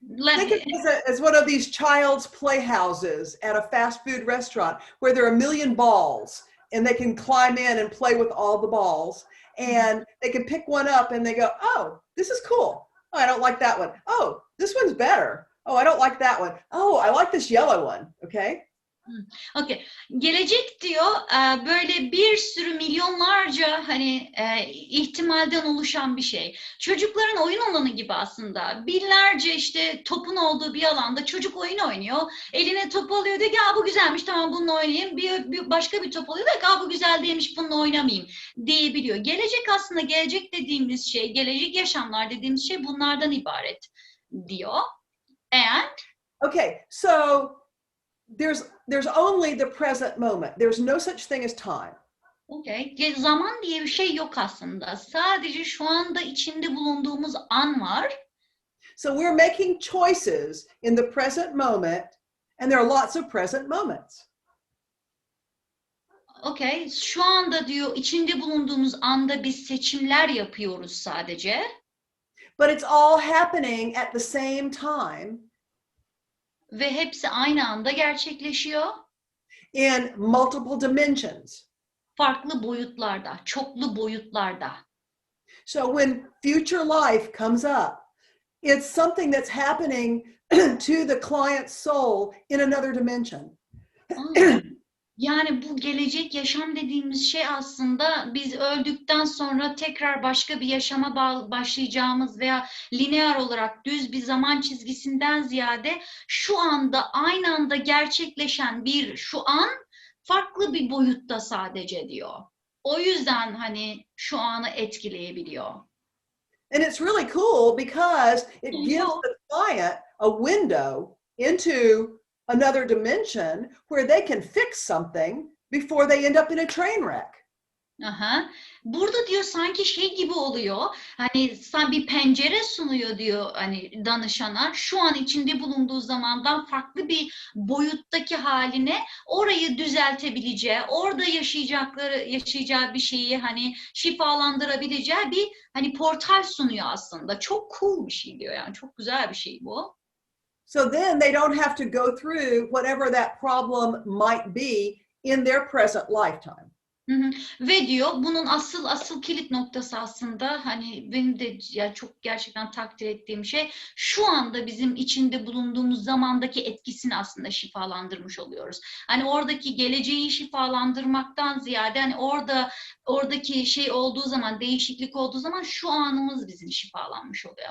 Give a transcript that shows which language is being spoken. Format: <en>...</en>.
<en>Think of it as one of these child's playhouses at a fast food restaurant where there are a million balls and they can climb in and play with all the balls and they can pick one up and they go, oh, this is cool. Oh, I don't like that one. Oh, this one's better. Oh, I don't like that one. Oh, I like this yellow one. Okay. Okay.</en> <tr>Gelecek diyor böyle bir sürü milyonlarca hani ihtimalden oluşan bir şey. Çocukların oyun alanı gibi aslında. Binlerce işte topun olduğu bir alanda çocuk oyun oynuyor. Eline top alıyor diyor ki bu güzelmiş tamam bununla oynayayım. Başka bir top alıyor diyor ki bu güzel değilmiş bununla oynamayayım diyebiliyor. Gelecek aslında gelecek dediğimiz şey, gelecek yaşamlar dediğimiz şey bunlardan ibaret diyor.</tr> <en>And Okay, so there's only the present moment. There's no such thing as time. okay.</en> <tr>Zaman diye bir şey yok aslında. Sadece şu anda içinde bulunduğumuz an var.</tr> <en>So we're making choices in the present moment, and there are lots of present moments. Okay.</en> <tr>Şu anda diyor içinde bulunduğumuz anda biz seçimler yapıyoruz sadece.</tr> <en>But it's all happening at the same time</en> <tr>Ve hepsi aynı anda gerçekleşiyor.</tr> <en>in multiple dimensions.</en> <tr>Farklı boyutlarda, çoklu boyutlarda.</tr> <en>So when future life comes up, it's something that's happening to the client's soul in another dimension.</en> <tr>Yani bu gelecek yaşam dediğimiz şey aslında biz öldükten sonra tekrar başka bir yaşama başlayacağımız veya lineer olarak düz bir zaman çizgisinden ziyade şu anda aynı anda gerçekleşen bir şu an farklı bir boyutta sadece diyor. O yüzden hani şu anı etkileyebiliyor.</tr> <en>And it's really cool because it gives the client a window into another dimension where they can fix something before they end up in a train wreck. Aha.</en> <tr>Burada diyor sanki şey gibi oluyor. Hani bir pencere sunuyor diyor hani danışana. Şu an içinde bulunduğu zamandan farklı bir boyuttaki haline orayı düzeltebileceği, orada yaşayacağı bir şeyi hani şifalandırabileceği bir hani portal sunuyor aslında. Çok cool bir şey diyor yani. Çok güzel bir şey bu.</tr> <en>So then they don't have to go through whatever that problem might be in their present lifetime.</en> <tr>Ve diyor bunun asıl kilit noktası aslında hani benim de ya çok gerçekten takdir ettiğim şey şu anda bizim içinde bulunduğumuz zamandaki etkisini aslında şifalandırmış oluyoruz. Hani oradaki geleceği şifalandırmaktan ziyade hani oradaki şey olduğu zaman değişiklik olduğu zaman şu anımız bizim şifalanmış oluyor.</tr>